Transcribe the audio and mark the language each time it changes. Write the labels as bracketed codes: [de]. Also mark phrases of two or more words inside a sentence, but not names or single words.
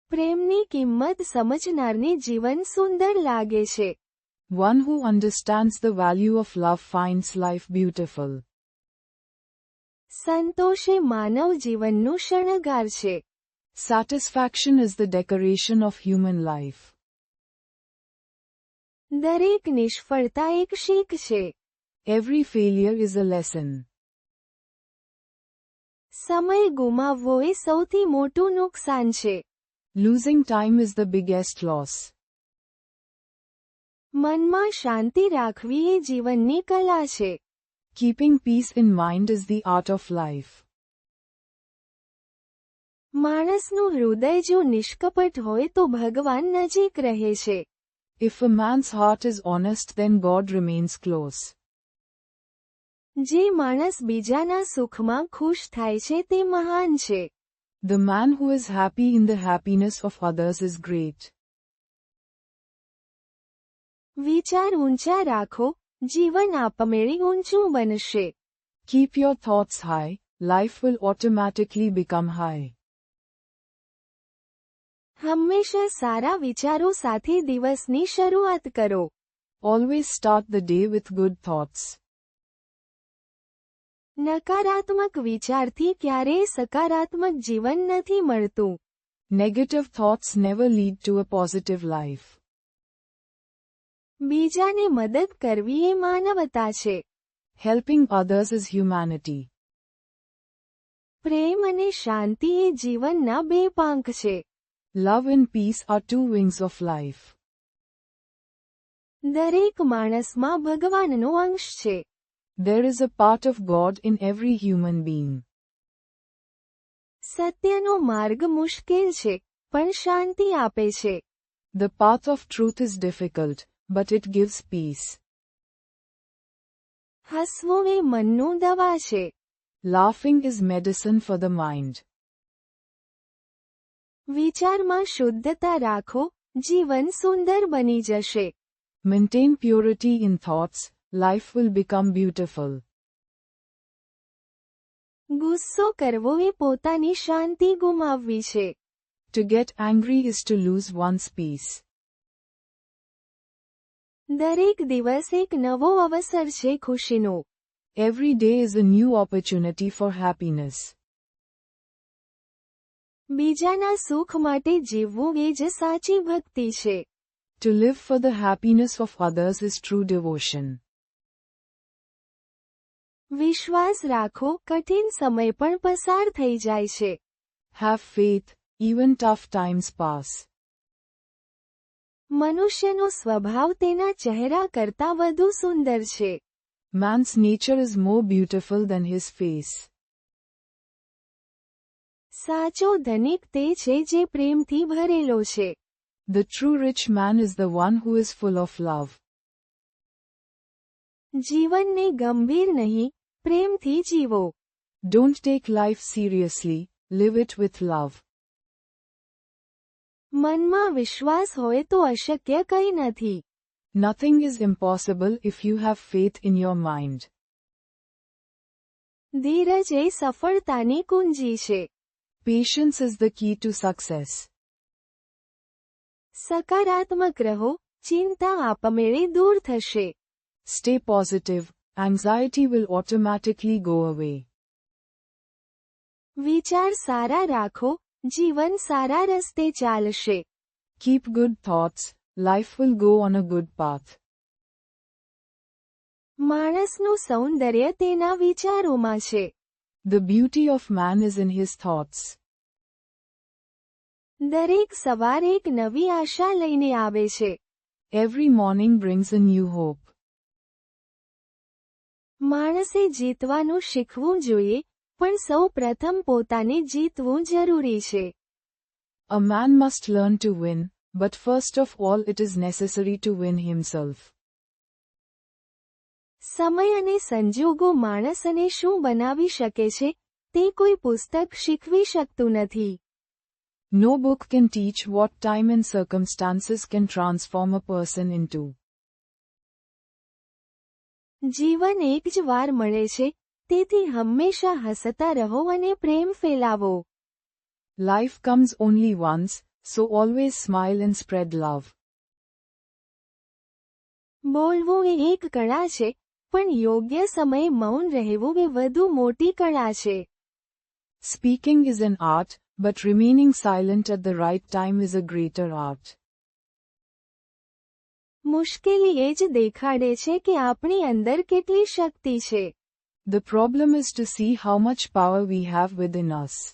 [gu] પ્રેમની કિંમત સમજનારને જીવન સુંદર લાગે છે. [en] One who understands the value of love finds life beautiful. [gu] સંતોષ એ માનવ જીવનનું શણગાર છે. [en] Satisfaction is the decoration of human life. [gu] દરેક નિષ્ફળતા એક શીખ છે. [en] Every failure is a lesson. [gu] સમય ગુમાવવો એ સૌથી મોટું નુકસાન છે. [en] Losing time is the biggest loss. [gu] મનમાં શાંતિ રાખવી એ જીવનની કલા છે. [en] Keeping peace in mind is the art of life. [gu] માણસનું હૃદય જો નિષ્કપટ હોય તો ભગવાન નજીક રહે છે. [en] If a man's heart is honest, then God remains close. [gu] જે માણસ બીજાના સુખમાં ખુશ થાય છે તે મહાન છે. [en] The man who is happy in the happiness of others is great. [gu] વિચાર ઊંચા રાખો, જીવન આપમેળે ઊંચું બનશે. [en] Keep your thoughts high, life will automatically become high. [gu] હંમેશા સારા વિચારો સાથે દિવસની શરૂઆત કરો. [en] Always start the day with good thoughts. [gu] નકારાત્મક વિચારથી ક્યારેય સકારાત્મક જીવન નથી મળતું. [en] Negative thoughts never lead to a positive life. [gu] બીજાને મદદ કરવી એ માનવતા છે. [en] Helping others is humanity. [gu] પ્રેમ અને શાંતિ એ જીવનના બે પાંખ છે. [en] Love and peace are two wings of life. [gu] દરેક માણસમાં ભગવાનનો અંશ છે. [en] There is a part of God in every human being. [gu] સત્યનો માર્ગ મુશ્કેલ છે, પણ શાંતિ આપે છે. [en] The path of truth is difficult, but it gives peace. [gu] હસવું એ મનનું દવા છે. [en] Laughing is medicine for the mind. [gu] વિચારમાં શુદ્ધતા રાખો, જીવન સુંદર બની જશે. [en] Maintain purity in thoughts, life will become beautiful. [gu] ગુસ્સો કરવો એ પોતાની શાંતિ ગુમાવવી છે. [en] To get angry is to lose one's peace. [gu] દરેક દિવસ એક નવો અવસર છે ખુશીનો. [en] Every day is a new opportunity for happiness. [gu] બીજાના સુખ માટે જીવવું એ જ સાચી ભક્તિ છે. [en] To live for the happiness of others is true devotion. [gu] વિશ્વાસ રાખો, કઠિન સમય પણ પસાર થઈ જાય છે. [en] Have faith, even tough times pass. [gu] મનુષ્યનો સ્વભાવ તેના ચહેરા કરતાં વધુ સુંદર છે. [en] Man's nature is more beautiful than his face. [gu] સાચો ધનિક તે છે જે પ્રેમથી ભરેલો છે. [en] The true rich man is the one who is full of love. [gu] જીવનને ગંભીર નહીં, પ્રેમથી જીવો. [en] Don't take life seriously, live it with love. [gu] મનમાં વિશ્વાસ હોય તો અશક્ય કંઈ નથી. [en] Nothing is impossible if you have faith in your mind. [gu] ધીરજ એ સફળતાની કુંજી છે. [en] Patience is the key to success. [gu] સકારાત્મક રહો, ચિંતા આપમેળે દૂર થશે. [en] Stay positive, anxiety will automatically go away. [gu] વિચાર સારા રાખો, જીવન સારા રસ્તે ચાલશે. [en] Keep good thoughts, life will go on a good path. [gu] માણસનું સૌંદર્ય તેના વિચારોમાં છે. [en] The beauty of man is in his thoughts. [gu] દરેક સવાર એક નવી આશા લઈને આવે છે. [en] Every morning brings a new hope. [gu] માણસે જીતવાનું શીખવું જોઈએ, પણ સૌ પ્રથમ પોતાને જીતવું જરૂરી છે. [en] A man must learn to win, but first of all it is necessary to win himself. [gu] સમય અને સંજોગો માણસને શું બનાવી શકે છે, તે કોઈ પુસ્તક શીખવી શકતું નથી. [en] No book can teach what time and circumstances can transform a person into. [gu] જીવન એક જ વાર મળે છે, તેથી હંમેશા હસતા રહો અને પ્રેમ ફેલાવો. [en] Life comes only once, So always smile and spread love. [gu] બોલવું એ એક કળા છે, પણ યોગ્ય સમયે મૌન રહેવું એ વધુ મોટી કળા છે. [en] Speaking is an art, but remaining silent at the right time is a greater art. [gu] મુશ્કેલી એ જ દેખાડે છે કે આપણી અંદર કેટલી શક્તિ છે. [en] The problem is to see how much power we have within us.